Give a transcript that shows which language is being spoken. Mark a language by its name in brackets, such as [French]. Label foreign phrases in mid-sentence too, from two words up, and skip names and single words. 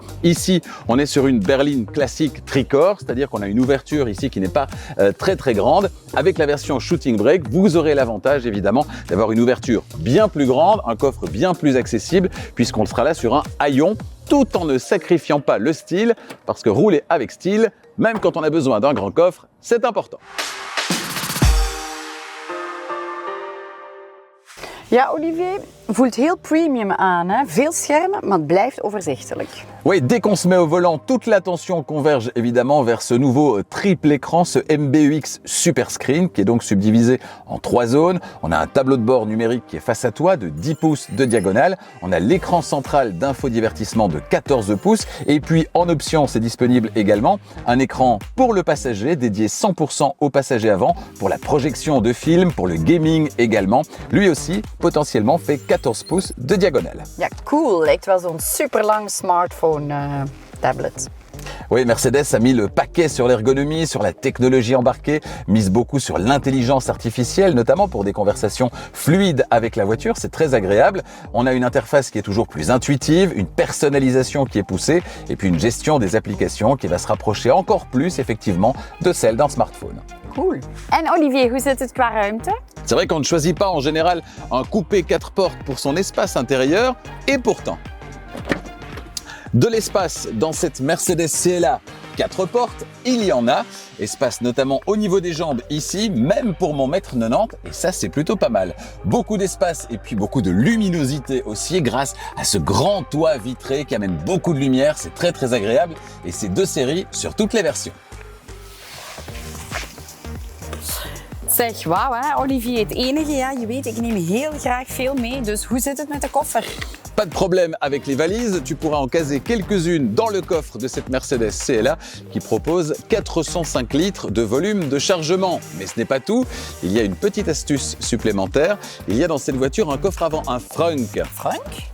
[French] Ici, on est sur une berline classique tricorps, c'est-à-dire qu'on a une ouverture ici qui n'est pas très grande. Avec la version Shooting Brake, vous aurez l'avantage évidemment d'avoir une ouverture bien plus grande, un coffre bien plus accessible, puisqu'on sera là sur un haillon, tout en ne sacrifiant pas le style, parce que rouler avec style, même quand on a besoin d'un grand coffre, c'est important. [Dutch] Ja, Olivier, voelt heel premium aan, hè? Veel schermen, maar het blijft overzichtelijk. [French] Oui, dès qu'on se met au volant, toute l'attention converge évidemment vers ce nouveau triple écran, ce MBUX Super Screen, qui est donc subdivisé en 3 zones. On a un tableau de bord numérique qui est face à toi de 10 pouces de diagonale. On a l'écran central d'infodivertissement de 14 pouces. Et puis en option, c'est disponible également un écran pour le passager, dédié 100% au passager avant, pour la projection de films, pour le gaming également. Lui aussi, potentiellement, fait 14 pouces de diagonale. [Dutch] Ja, cool. Lijkt wel zo'n superlang smartphone tablet. [French] Oui, Mercedes a mis le paquet sur l'ergonomie, sur la technologie embarquée, mise beaucoup sur l'intelligence artificielle, notamment pour des conversations fluides avec la voiture. C'est très agréable. On a une interface qui est toujours plus intuitive, une personnalisation qui est poussée, et puis une gestion des applications qui va se rapprocher encore plus, effectivement, de celle d'un smartphone. Cool. [Dutch] En Olivier, hoe zit het qua ruimte? [French] C'est vrai qu'on ne choisit pas en général un coupé 4 portes pour son espace intérieur, et pourtant, de l'espace dans cette Mercedes CLA 4 portes, il y en a. Espace notamment au niveau des jambes ici, même pour mon 1m90, et ça c'est plutôt pas mal. Beaucoup d'espace et puis beaucoup de luminosité aussi grâce à ce grand toit vitré qui amène beaucoup de lumière, c'est très agréable et c'est 2 séries sur toutes les versions. [Dutch] Zeg, wauw hè, Olivier. Het enige, ja, je weet, ik neem heel graag veel mee. Dus hoe zit het met de koffer? [French] Pas de problème avec les valises, tu pourras en caser quelques-unes dans le coffre de cette Mercedes CLA qui propose 405 litres de volume de chargement. Mais ce n'est pas tout, il y a une petite astuce supplémentaire. Il y a dans cette voiture un coffre avant, un frunk. Frank?